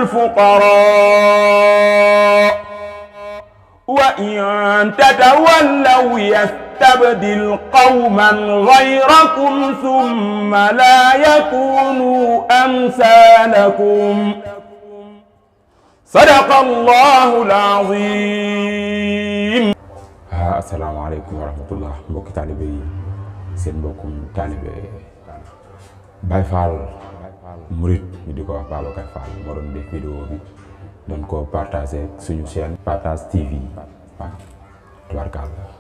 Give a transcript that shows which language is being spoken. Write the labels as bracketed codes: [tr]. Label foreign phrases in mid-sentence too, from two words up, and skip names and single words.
[ar] الفقراء وإن تتولوا يستبدل قوما غيركم ثم لا يكونوا أمثالكم صدق الله العظيم. السلام عليكم ورحمة الله. [wo] mbokki taalibe yi seen mbokkum taalibe Baye Fall Murid ñu di ko wax Babacar Fall moo doon def vidéo bi doon ko partager suñu chaîne Partage TV waaw tubaarkàlla